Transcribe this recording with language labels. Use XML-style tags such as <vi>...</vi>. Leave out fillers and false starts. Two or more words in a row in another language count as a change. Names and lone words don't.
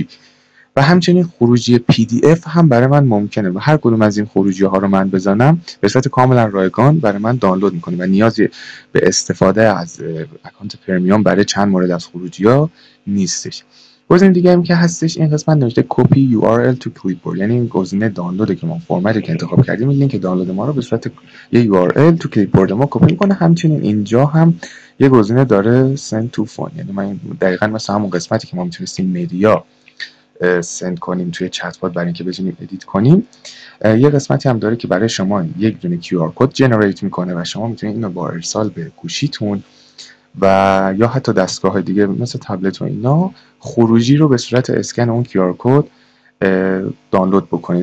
<fa>و همچنین خروجی PDF هم برای من ممکنه و هر کدوم از این خروجی ها رو من بزنم به صورت کاملا رایگان برای من دانلود میکنه و نیازی به استفاده از اکانت پرمیوم برای چند مورد از خروجی ها نیستش. گزینه دیگه هم که هستش، این قسمت نوشته کپی</fa> <en>URL to clipboard،</en> <fa>یعنی این گزینه دانلوده که ما فرمتی که انتخاب کردیم این لینک دانلود ما رو به صورت یه URL تو کلیپبورد ما کپی میکنه. همچنین اینجا هم یه گزینه داره</fa> <en>send to phone،</en> <fa>یعنی من دقیقاً مثل همون قسمتی که ما میتونستیم</fa> <en>media send</en> <fa>کنیم توی چت بات برای اینکه بتونیم ادیت کنیم، یه قسمتی هم داره که برای شما یک دونه</fa> <en>QR code generate</en> <fa>میکنه و شما میتونید اینو با ارسال به گوشیتون و یا حتی دستگاه دیگه مثل تبلت و اینا خروجی رو به صورت اسکن اون QR کد دانلود بکنید.</fa>